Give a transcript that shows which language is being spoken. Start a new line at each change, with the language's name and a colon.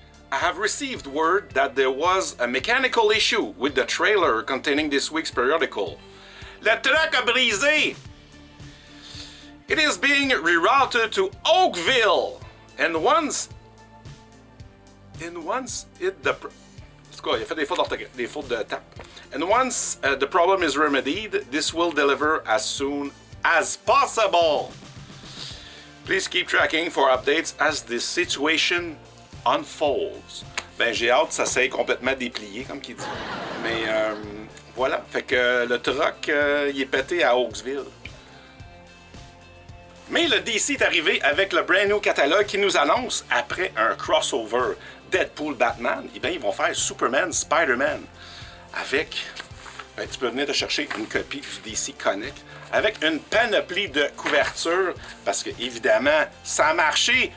English: I have received word that there was a mechanical issue with the trailer containing this week's periodical.
French: Le truck a brisé!
English: It is being rerouted to Oakville, and once it the...
French: En tout cas, il a fait des fautes de tape.
English: And once the problem is remedied, this will deliver as soon as possible. Please keep tracking for updates as this situation unfolds.
French: Ben, j'ai hâte que ça s'aille complètement déplié, comme qu'il dit. Mais voilà, fait que le truck, il est pété à Oakville. Mais le DC est arrivé avec le
English: brand new
French: catalogue qui nous annonce, après un crossover Deadpool-Batman, eh bien, ils vont faire Superman, Spider-Man avec, ben, tu peux venir te chercher une copie du DC Comic avec une panoplie de couvertures parce que, évidemment, ça a marché.